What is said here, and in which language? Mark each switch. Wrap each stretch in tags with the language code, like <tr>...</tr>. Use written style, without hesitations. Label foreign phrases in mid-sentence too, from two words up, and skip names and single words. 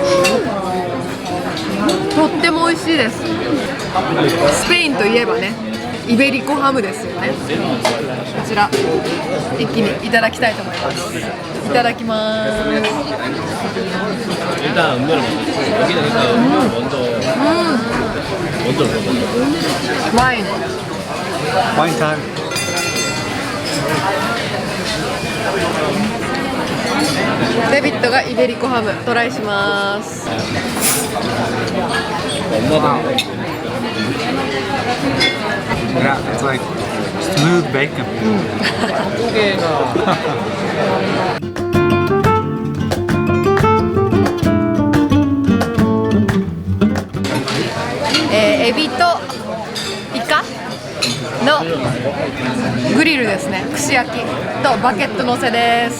<ja>とっても美味しいです。スペインといえばね、 イベリコハムですよね。こちら一気にいただきたいと思います。いただきます。</ja> <ko>일단 음료를 먼저 주세요. 여기는 일단 음료 먼저 먹어요.</ko> <ja>ワイン</ja> <en>Wine time.</en> <ja>デビッドがイベリコハムトライします。</ja> <ko>엄마도</ko> <en>Yeah, it's like smooth bacon.</en> <ko>쪼개가</ko> <ja>エビとイカのグリルですね。串焼きとバケットのせです。</ja>